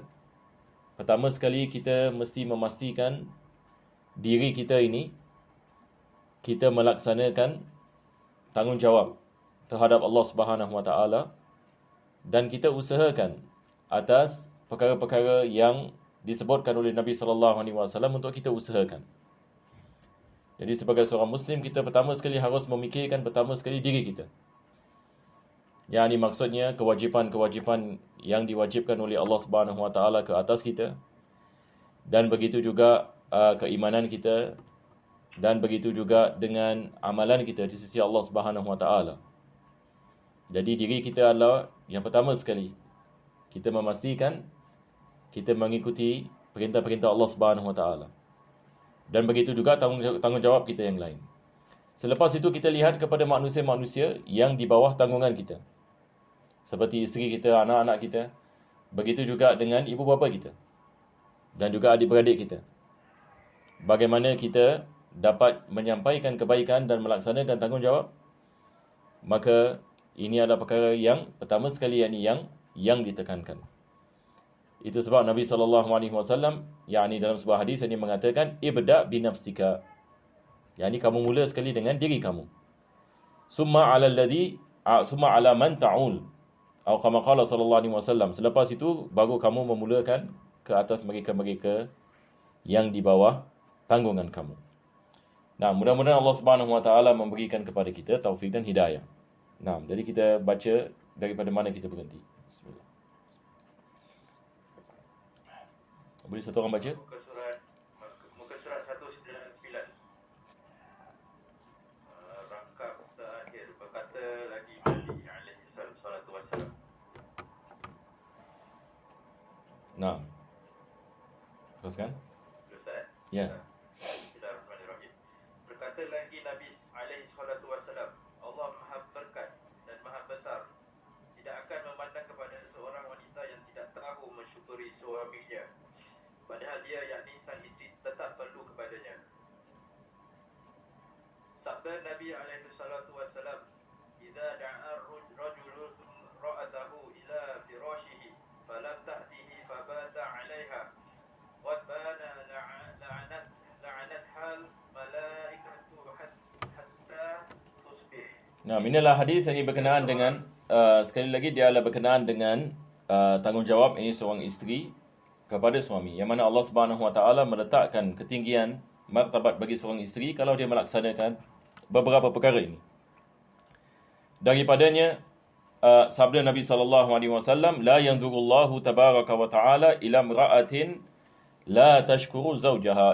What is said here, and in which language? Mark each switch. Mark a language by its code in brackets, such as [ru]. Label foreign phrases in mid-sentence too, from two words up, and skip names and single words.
[ms] Pertama sekali kita mesti memastikan diri kita ini kita melaksanakan tanggungjawab terhadap Allah [ar] سبحانه وتعالى, [ms] dan kita usahakan atas perkara-perkara yang disebutkan oleh Nabi [ar] صلى الله عليه وسلم [ms] untuk kita usahakan. Jadi sebagai seorang muslim, kita pertama sekali harus memikirkan pertama sekali diri kita. Yang ini maksudnya kewajipan-kewajipan yang diwajibkan oleh Allah [ar] سبحانه وتعالى [ms] ke atas kita, dan begitu juga keimanan kita, dan begitu juga dengan amalan kita di sisi Allah [ar] سبحانه وتعالى. [ms] Jadi diri kita adalah yang pertama sekali. Kita memastikan kita mengikuti perintah-perintah Allah [ar] سبحانه وتعالى. [ms] Dan begitu juga tanggungjawab kita yang lain. Selepas itu kita lihat kepada manusia-manusia yang di bawah tanggungan kita, seperti isteri kita, anak-anak kita. Begitu juga dengan ibu bapa kita, dan juga adik-beradik kita. Bagaimana kita dapat menyampaikan kebaikan dan melaksanakan tanggungjawab. Maka ini adalah perkara yang pertama sekali yang ditekankan. Itu sebab Nabi [ar] صلى الله عليه وسلم [ms] dalam sebuah hadis ini mengatakan [ar] ابدأ بنفسك. [ms] Kamu mula sekali dengan diri kamu. [ar] ثم على من تعول. Atau كما قال صلى الله عليه وسلم. [ms] Selepas itu baru kamu memulakan ke atas mereka-mereka yang di bawah tanggungan kamu. Nah, mudah-mudahan Allah [ar] سبحانه وتعالى [ms] memberikan kepada kita taufik dan hidayah. Nah, jadi kita baca daripada mana kita berhenti. Bismillah. Boleh satu orang baca? Muka surat 199. Rangkap terakhir. Berkata lagi Nabi [ar] عليه الصلاة والسلام. [ms] Nah. Teruskan? Ustaz? Ya. Bismillahirrahmanirrahim. Berkata lagi Nabi [ar] عليه الصلاة والسلام, [ms] Allah Maha berkat dan Maha besar, tidak akan memandang kepada seorang wanita yang tidak tahu mensyukuri suaminya, padahal dia yakni sang isteri tetap perlu kepadanya. Sabda Nabi [ar] عليه الصلاة والسلام, "إذا دعا رجل امرأته إلى فراشه فلم تأته فبات عليها غضبان لعنتها الملائكة حتى تصبح." [ms] Nah, inilah hadis yang berkenaan dengan sekali lagi dia adalah berkenaan dengan tanggungjawab ini seorang isteri kepada suami. Yang mana Allah [ar] سبحانه وتعالى [ms] meletakkan ketinggian martabat bagi seorang isteri kalau dia melaksanakan beberapa perkara ini. Daripadanya sabda Nabi [ar] صلى الله عليه وسلم, لا ينظر الله تبارك وتعالى إلى امرأة لا تشكر زوجها.